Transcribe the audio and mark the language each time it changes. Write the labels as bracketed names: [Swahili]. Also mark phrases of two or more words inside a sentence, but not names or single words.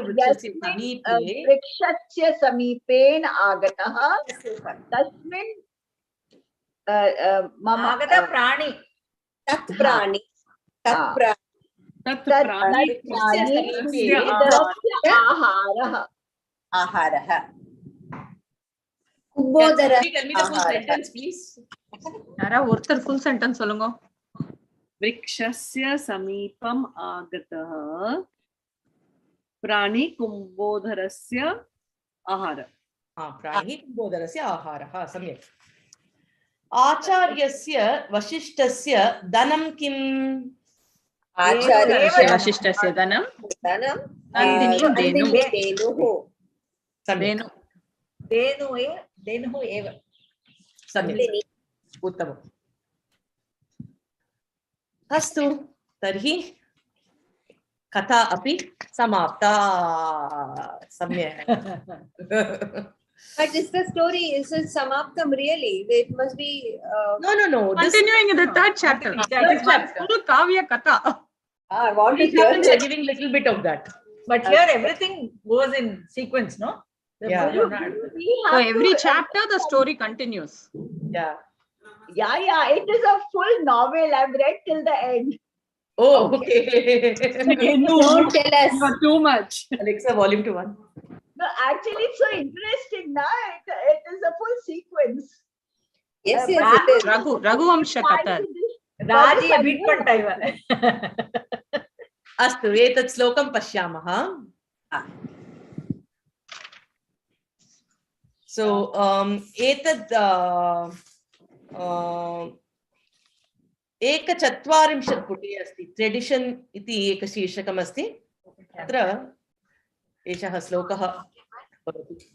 [Sanskrit] वृक्षस्य समीपेन आगतः तस्मिन् मम आगतः प्राणी तत् प्राणी आहारः कुम्भोदरः [Tamil] यारा ஒருத்தர் [English] full sentence [Tamil] சொல்லுங்க [Sanskrit] वृक्षस्य समीपम् आगतः प्राणी कुम्भोदरस्य आहारः प्राणी कुम्भोदरस्य आहारः सम्यक् आचार्यस्य वसिष्ठस्य धनं किम् वसिष्ठस्य धनं धेनुः एव सम्यक् उत्तमम् अस्तु तर्हि कथा अपि समाप्ता सम्यक् [English] But is the story, is it samaptam really? It must be no continuing in the third chapter. That is full [Sanskrit] काव्य कथा. [English] I want to hear we are giving little bit of that, but here everything goes in sequence, no? Yeah. So every chapter the story continues. Yeah, it is a full novel. I've read till the end. Oh, okay. Don't tell us. Not too much. Alexa, volume 1. No, actually, it's so interesting. Now it is a full sequence. Yes, it is. [Sanskrit] रघुवंश कथा. Raji beat pantaiva. अस्तु एतत् श्लोकं पश्यामः सो एतत् 140 पुटे अस्ति ट्रेडिशन् इति एकशीर्षकम् अस्ति अत्र एषः श्लोकः भवति